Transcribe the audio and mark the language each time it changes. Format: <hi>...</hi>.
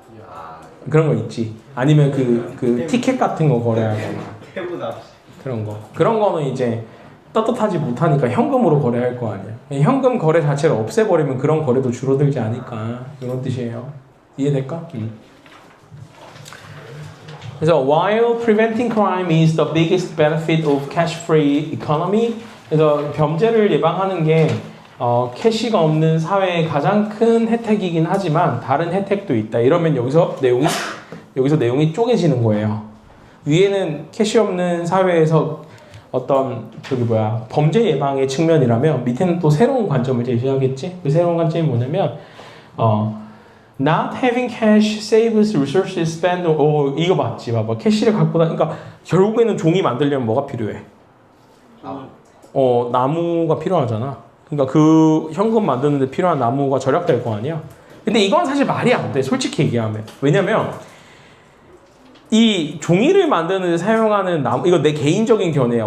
<ko>아 그런 거 있지. 아니면 그 티켓 같은 거 거래하거나 해보다 그런 거는 이제 떳떳하지 못하니까 현금으로 거래할 거 아니야. 현금 거래 자체를 없애버리면 그런 거래도 줄어들지 않을까 이런 뜻이에요. 이해될까? 그래서</ko> <en>while preventing crime is the biggest benefit of cash-free economy.</en> <ko>그래서 범죄를 예방하는 게 캐시가 없는 사회의 가장 큰 혜택이긴 하지만 다른 혜택도 있다. 이러면 여기서 내용이 쪼개지는 거예요. 위에는 캐시 없는 사회에서 어떤 범죄 예방의 측면이라면 밑에는 또 새로운 관점을 제시하겠지. 그 새로운 관점이 뭐냐면</ko> <en>not having cash saves resources spent.</en> <ko>이거 맞지? 봐봐. 캐시를 갖고 그러니까 결국에는 종이 만들려면 뭐가 필요해? 나무가 필요하잖아. 그러니까 그 현금 만드는데 필요한 나무가 절약될 거 아니야. 근데 이건 사실 말이 안 돼. 솔직히 얘기하면. 왜냐면 이 종이를 만드는 데 사용하는 나무, 이거 내 개인적인 견해야.</ko>